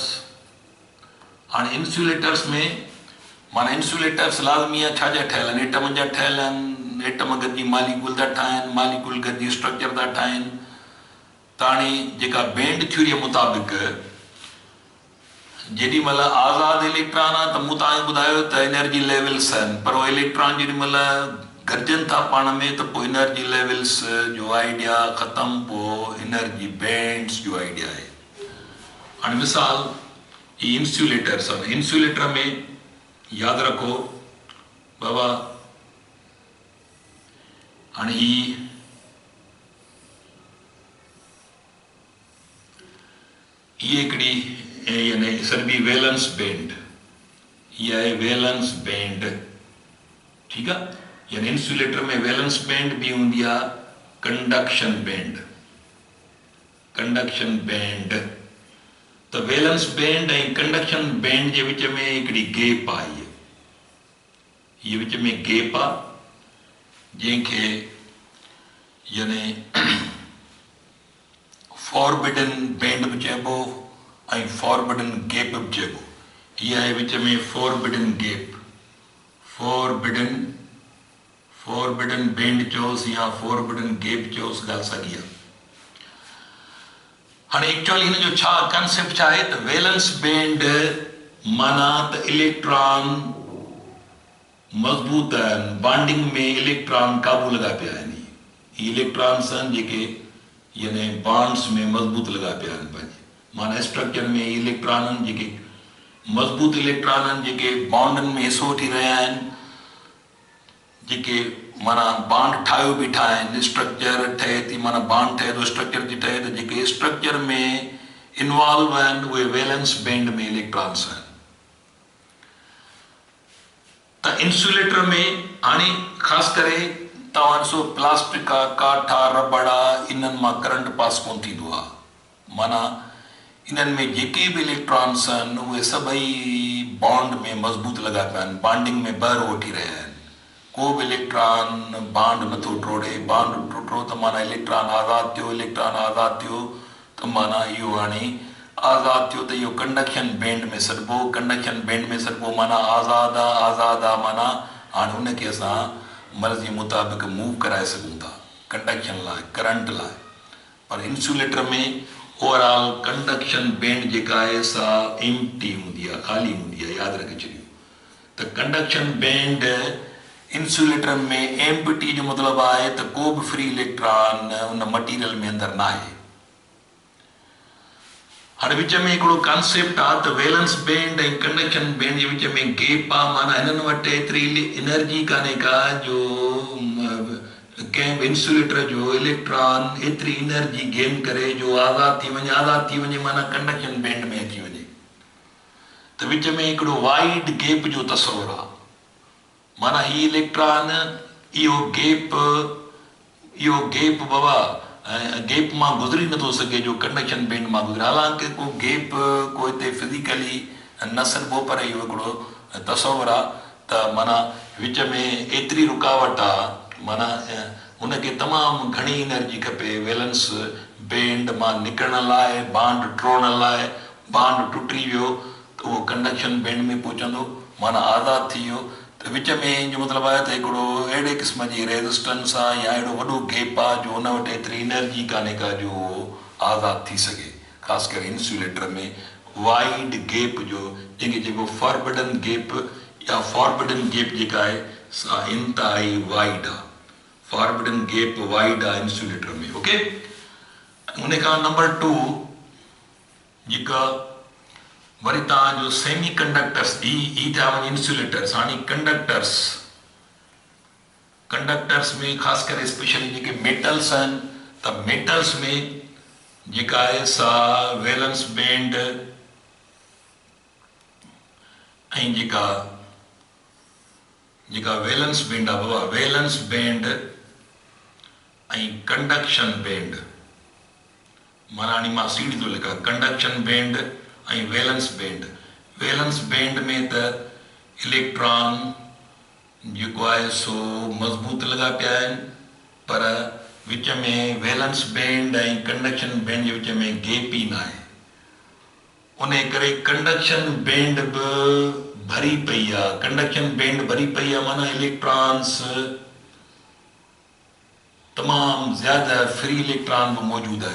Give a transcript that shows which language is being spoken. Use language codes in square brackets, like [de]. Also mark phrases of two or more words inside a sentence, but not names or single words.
[sd] हाणे इंसुलेटर्स में माना इंसुलेटर्स लाज़मी आहे छा जा ठहियल आहिनि, एटम जा ठहियल आहिनि, एटम गॾिजी मालिक्यूल था ठाहिनि, मालिक्यूल गॾिजी स्ट्रक्चर था ठाहिनि। त हाणे जेका [en] band theory [sd] मुताबिक़ जेॾी महिल आज़ाद इलेक्ट्रॉन आहे त मूं तव्हांखे ॿुधायो त [en] energy levels [sd] आहिनि, पर उहे इलेक्ट्रॉन जेॾी महिल गॾिजनि था पाण में त पोइ [en] energy levels [sd] जो आइडिया ख़तमु, पोइ [en] energy bands [sd] जो आइडिया आहे। हाणे मिसाल ही इंसुलेटर्स आहिनि। इंसुलेटर में यादि रखो बाबा हाणे ये हिकिड़ी यानी सर्बी [en] valence band, [sd] ये आहे [en] valence band, [sd] ठीकु आहे। यानी इंसुलेटर में [en] valence band [sd] भी हूंदी आहे, [en] conduction band. [sd] त [en] valence band [sd] ऐं [en] conduction band [sd] जे विच में हिकिड़ी गैप आहे, ये विच में गैप आहे जंहिंखे यानी [en] forbidden band [sd] भी चइबो ऐं [en] forbidden gap [sd] भी चइबो। हीअ आहे विच में [en] forbidden gap, forbidden band [sd] चयोसि या [en] forbidden gap [sd] चयोसि, ॻाल्हि साॻी आहे। हाणे एक्चुअली हिन जो छा कंसेप्ट छा आहे त [en] valence band [sd] माना त इलेक्ट्रॉन मज़बूत आहिनि, बॉन्डिंग में इलेक्ट्रॉन क़ाबू लॻा पिया आहिनि। ही इलेक्ट्रॉन्स आहिनि जेके यानी बॉन्ड्स में मज़बूत लॻा पिया आहिनि पंहिंजे, माना स्ट्रक्चर में इलेक्ट्रॉन आहिनि जेके मज़बूत इलेक्ट्रॉन आहिनि जेके बॉन्डनि में हिसो वठी रहिया आहिनि, जेके माना बॉन्ड ठाहियो बीठा आहिनि, स्ट्रक्चर ठहे थी, माना बॉन्ड ठहे थो, स्ट्रक्चर थी ठहे, त जेके स्ट्रक्चर में इन्वॉल्व आहिनि उहे [en] valence band [sd] में इलेक्ट्रॉन्स आहिनि। त इंसुलेटर में हाणे ख़ासि करे तव्हां ॾिसो प्लास्टिक आहे, काठ आहे, रबड़ आहे, इन्हनि मां करंट पास कोन थींदो आहे। माना इन्हनि में जेके बि इलेक्ट्रॉन्स आहिनि उहे सभई बॉन्ड में मज़बूत लॻा पिया आहिनि, बॉन्डिंग में ॿाहिरि वठी रहिया आहिनि। को बि इलेक्ट्रॉन बॉन्ड नथो टोड़े, बॉन्ड टुटो त माना इलेक्ट्रॉन आज़ादु थियो, इलेक्ट्रॉन आज़ादु थियो त माना इहो हाणे आज़ादु थियो त इहो [en] conduction band [sd] में सॾिबो, [en] conduction band [sd] में सॾिबो माना आज़ादु आहे माना हाणे हुनखे असां मर्ज़ी मुताबिक़ मूव कराए सघूं था कंडक्शन लाइ, करंट लाइ। पर इंसुलेटर में [en] overall conduction band [sd] जेका आहे सा एम्प्टी हूंदी आहे, ख़ाली हूंदी आहे, यादि रखे छॾियो। त [en] conduction band [sd] इंसुलेटर में एम्प्टी जो मतिलबु आहे त को बि [en] free electron [sd] उन मटीरियल में अंदरि न आहे। हाणे विच में हिकिड़ो कॉन्सेप्ट आहे त [en] valence band [sd] ऐं [en] conduction band [sd] जे विच में गैप आहे, माना हिननि वटि एतिरी एनर्जी कान्हे का जो कंहिं बि इंसुलेटर जो इलेक्ट्रॉन एतिरी [en] energy gain [sd] करे जो आज़ादु थी वञे माना [en] conduction band [sd] में अची वञे। त विच में हिकिड़ो [en] wide gap [sd] जो तस्वुरु आहे, माना ही इलेक्ट्रॉन इहो गैप बाबा गैप मां गुज़री नथो सघे जो [en] conduction band [sd] मां गुज़रे। हालांकि को गैप को हिते फिज़िकली न सॾिबो, पर इहो हिकिड़ो तस्वुरु आहे त माना विच में एतिरी रुकावट आहे, माना हुनखे तमामु घणी एनर्जी खपे [en] valence band [sd] मां निकिरण लाइ, बॉन्ड टोड़ण लाइ। बॉन्ड टुटी वियो त उहो [en] conduction band [sd] में पहुचंदो, माना आज़ादु थी वियो। त विच में जो मतिलबु आहे त हिकिड़ो अहिड़े क़िस्म जी रेज़िस्टेंस आहे या अहिड़ो वॾो गैप आहे जो हुन वटि एतिरी एनर्जी कान्हे का जो आज़ादु थी सघे। ख़ासि करे इंसुलेटर में [en] wide gap [sd] जो जंहिंखे चइबो [en] forbidden gap [sd] या [en] forbidden gap [sd] जेका आहे सा इंतिहाई वाइड आहे, [en] forbidden gap wide [sd] आहे इंसुलेटर में। ओके, उन खां नंबर 2 जेका वरी तव्हांजो [en] semi conductors [sd] ई थिया वञे इंसुलेटर्स। हाणे कंडक्टर्स में ख़ासि करे स्पेशली जेके मेटल्स आहिनि, त मेटल्स में जेका आहे सा [en] valence band [sd] ऐं जेका [en] valence band [sd] आहे बाबा, [en] valence band [sd] ऐं [en] conduction band, [sd] माना हाणे मां सीड़ी थो लिखां, [en] conduction band ऐं valence band. valence band [sd] में त इलेक्ट्रॉन जेको आहे सो मज़बूत लॻा पिया आहिनि, पर विच में [en] valence band [sd] ऐं [en] conduction band [sd] जे विच में गैप ई न आहे। उन करे [en] conduction band [sd] बि भरी पई आहे। [en] conduction band [sd] भरी पई आहे माना इलेक्ट्रॉन्स तमामु ज़्यादा [en] free electron [sd] बि मौजूदु आहिनि।